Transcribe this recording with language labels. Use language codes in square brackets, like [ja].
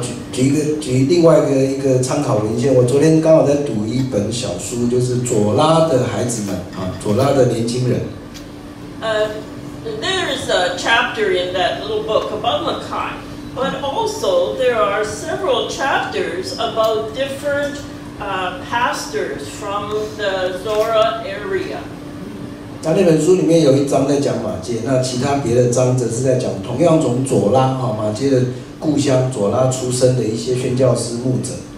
[zh] 举另外一个参考文献，我昨天刚好在读一本小书，就是左拉的孩子们左拉的年轻人。 [en] There is a chapter in that little book about Mackay, but also there are several chapters about different pastors from the Zora area. [zh] 那本书里面有一章在讲马街，那其他别的章则是在讲同样从左拉马街的故乡左拉出生的一些宣教师牧者